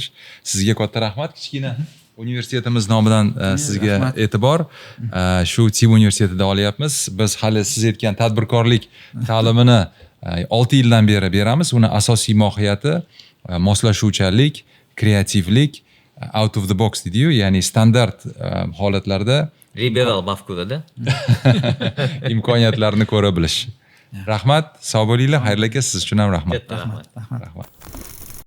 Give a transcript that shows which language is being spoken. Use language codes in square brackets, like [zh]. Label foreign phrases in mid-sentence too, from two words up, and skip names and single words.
[uz] Sizga katta rahmat, kichkina universitetimiz nomidan sizga e'tibor. Shu TIB universitetida olyapmiz. Biz hali siz aytgan tadbirkorlik ta'limini 6 yildan beri beramiz. Uni asosiy mohiyati moslashuvchanlik, kreativlik, [en] out of the box [uz] deydi-yu, ya'ni standart holatlarda Liberal mafkurada. imkoniyatlarni ko'ra bilish. Rahmat, sog' bo'linglar, xayrli aka, siz uchun ham rahmat. Katta rahmat. Rahmat.